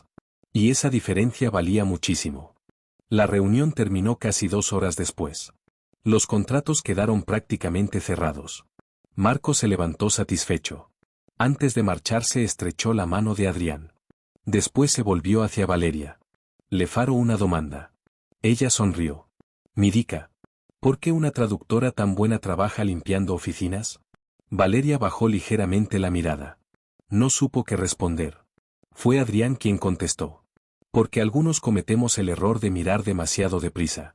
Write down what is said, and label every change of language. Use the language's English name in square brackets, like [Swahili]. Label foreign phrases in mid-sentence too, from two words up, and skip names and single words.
[Spanish] Y esa diferencia valía muchísimo. La reunión terminó casi 2 horas después. Los contratos quedaron prácticamente cerrados. Marco se levantó satisfecho. Antes de marcharse estrechó la mano de Adrián. Después se volvió hacia Valeria. [Italian] Le farò una domanda. [Spanish] Ella sonrió. [Italian] Mi dica. [Spanish] ¿Por qué una traductora tan buena trabaja limpiando oficinas? Valeria bajó ligeramente la mirada. No supo qué responder. Fue Adrián quien contestó. Porque algunos cometemos el error de mirar demasiado deprisa.